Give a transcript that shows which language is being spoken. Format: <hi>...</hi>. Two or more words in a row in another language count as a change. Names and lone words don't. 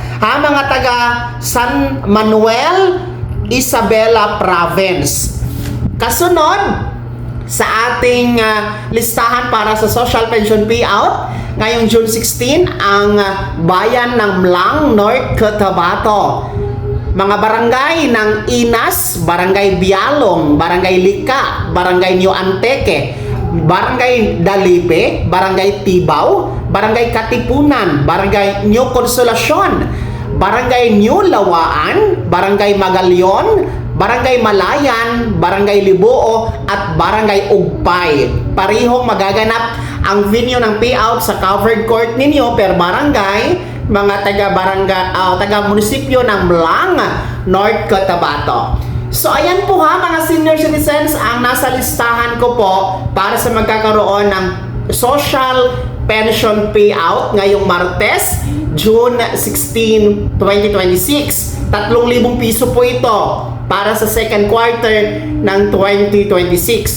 <tl>Ha, mga taga San Manuel, Isabela Province. Kasunod, sa ating listahan para sa social pension payout, ngayong June 16, ang bayan ng Mlang, North Cotabato. Mga barangay ng Inas, Barangay Bialong, Barangay Lika, Barangay New Anteque, Barangay Dalipe, Barangay Tibaw, Barangay Katipunan, Barangay New Consolacion, Barangay New Lawaan, Barangay Magalyon, Barangay Malayan, Barangay Libuo, at Barangay Ugpay. Parihong magaganap ang venue ng payout sa covered court ninyo per barangay, mga taga-munisipyo ng Mlang, North Cotabato. So ayan po ha, mga senior citizens, ang nasa listahan ko po para sa magkakaroon ng social pension payout ngayong Martes, June 16, 2026. 3,000 piso po ito para sa second quarter ng 2026.</tl>